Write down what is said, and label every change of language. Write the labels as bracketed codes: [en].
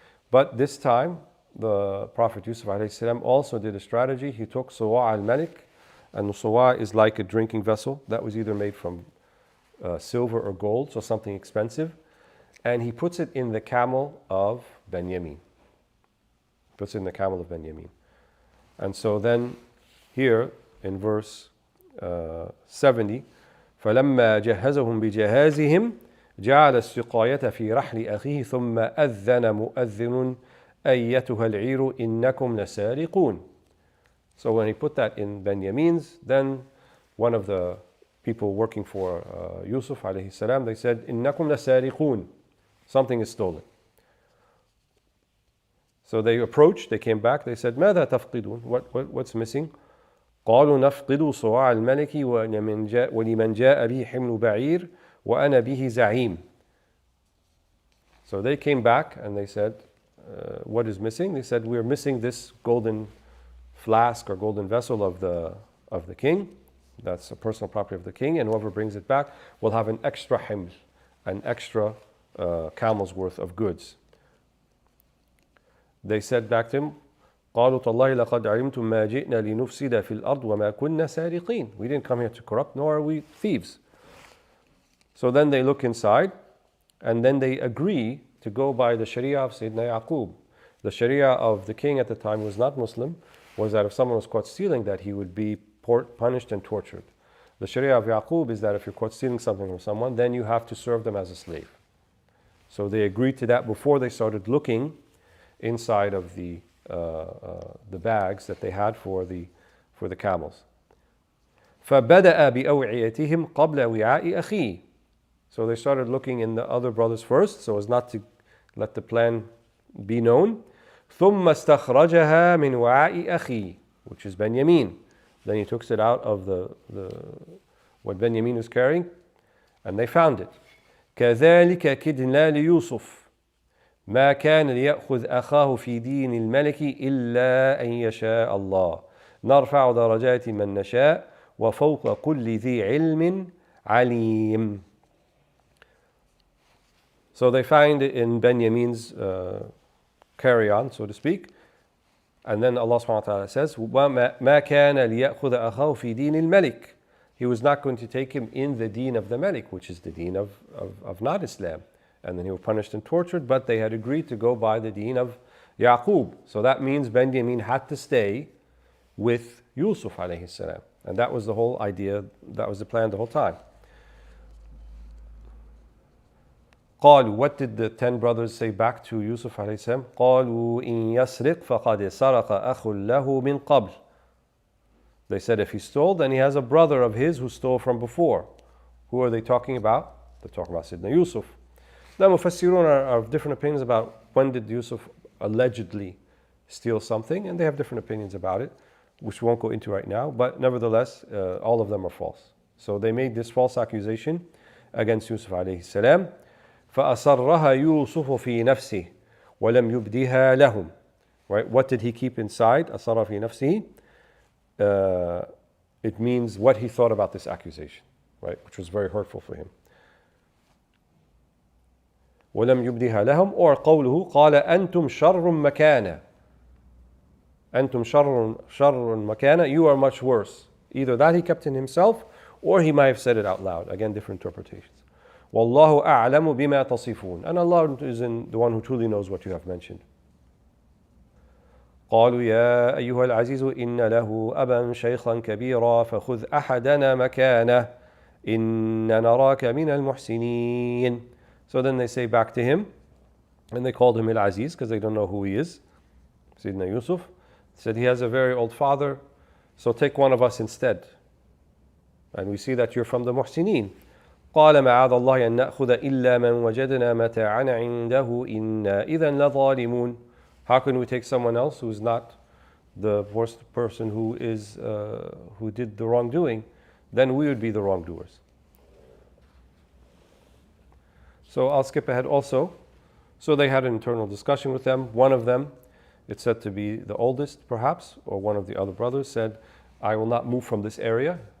[en] But this time, the Prophet Yusuf alayhi salam also did a strategy. He took Suwa al-Malik, and Suwa is like a drinking vessel that was either made from silver or gold, so something expensive. and he puts it in the camel of Benjamin. Puts it in the camel of Benjamin. And so then here in verse 70, [ar] فَلَمَّا جَهَّزَهُمْ بِجَهَازِهِمْ جَعَلَ السِّقَايَةَ فِي رَحْلِ أَخِيهِ ثُمَّ أَذَّنَ مُؤَذِّنٌ أَيَّتُهَا الْعِيرُ إِنَّكُمْ لَسَارِقُونَ. [en] So when he put that in Benjamin's, then one of the people working for Yusuf alayhi salam, they said, [ar] إِنَّكُمْ لَسَارِقُونَ. [en] Something is stolen. So they approached, they came back, they said, [ar] ماذا تفقدون? [en] What's missing? [ar] قالوا نفقد صواع الملك ولمن جاء به حمل بعير وأنا به زعيم. [en] So they came back and they said, what is missing? They said, we're missing this golden flask or golden vessel of the king. That's a personal property of the king, and whoever brings it back will have an extra himl, an extra camel's worth of goods. They said back to him, [ar] قالوا تالله لقد علمتم ما جئنا لنفسد في الأرض وما كنا سارقين. [en] We didn't come here to corrupt, nor are we thieves. So then they look inside, and then they agree to go by the Sharia of Sayyidina Yaqub. The Sharia of the king at the time was not Muslim, was that if someone was caught stealing that, he would be punished and tortured. The Sharia of Yaqub is that if you're caught stealing something from someone, then you have to serve them as a slave. So they agreed to that before they started looking inside of the bags that they had for the camels. [ar] فَبَدَأَ بِأَوْعِيَتِهِمْ قَبْلَ وِعَاءِ أَخِيهِ. [en] So they started looking in the other brothers first, so as not to let the plan be known. [ar] ثُمَّ اسْتَخْرَجَهَا مِنْ وَعَاءِ أَخِيهِ, [en] which is Benjamin. Then he took it out of what Benjamin was carrying, and they found it. [ar] كَذَلِكَ كِدْنَا لِيُوسُفَ ما كان ليأخذ أخاه في دين الملك إلا أن يشاء الله نرفع درجات من نشاء وفوق كل ذي علم عليم. [en] So they find it in Benjamin's carry-on, so to speak. And then Allah subhanahu wa ta'ala says, [ar] ما كان ليأخذ أخاه في دين الملك. [en] He was not going to take him in the deen of the Malik, which is the deen of not Islam. And then he was punished and tortured, but they had agreed to go by the deen of Yaqub. So that means Benjamin had to stay with Yusuf alayhi salam. And that was the whole idea, that was the plan the whole time. قالوا, what did the 10 brothers say back to Yusuf alayhi salam? [ar] قالوا إن يسرق فقد سرق أخ له من قبل. [en] They said if he stole, then he has a brother of his who stole from before. Who are they talking about? They're talking about Sayyidina Yusuf. The Mufassirun are of different opinions about when did Yusuf allegedly steal something, and they have different opinions about it, which we won't go into right now, but nevertheless, all of them are false. So they made this false accusation against Yusuf alayhi salam. [ar] فَأَصَرَّهَا يُوسُفُ فِي نَفْسِهِ وَلَمْ يُبْدِهَا لَهُمْ. [en] Right? What did he keep inside? [ar] أَصَرَّ فِي نَفْسِهِ. [en] It means what he thought about this accusation, right? Which was very hurtful for him. [ar] وَلَمْ يُبْدِهَا لَهُمْ. [en] Or [ar] قوله قَالَ أَنْتُمْ شَرٌّ مَكَانًا. أَنْتُمْ شَرٌّ مَكَانًا. [en] You are much worse. Either that he kept in himself, or he might have said it out loud. Again, different interpretations. [ar] وَاللَّهُ أَعْلَمُ بِمَا تَصِفُونَ. [en] And Allah is the one who truly knows what you have mentioned. [ar] قالوا يا أيها العزيز إن له أبا شيخا كبيرا فخذ أحدنا مكانه إن نراك من المحسنين. [en] So then they say back to him, and they called him Al-Aziz because they don't know who he is. Sayyidina Yusuf said he has a very old father, so take one of us instead. And we see that you're from the Muhsineen. [ar] قال معاذ الله أن نأخذ إلا من وجدنا متاعنا عنده إنا إذا لظالمون. [en] How can we take someone else who's not the worst person who did the wrongdoing? Then we would be the wrongdoers. So I'll skip ahead also. So they had an internal discussion with them. One of them, it's said to be the oldest perhaps, or one of the other brothers, said, I will not move from this area.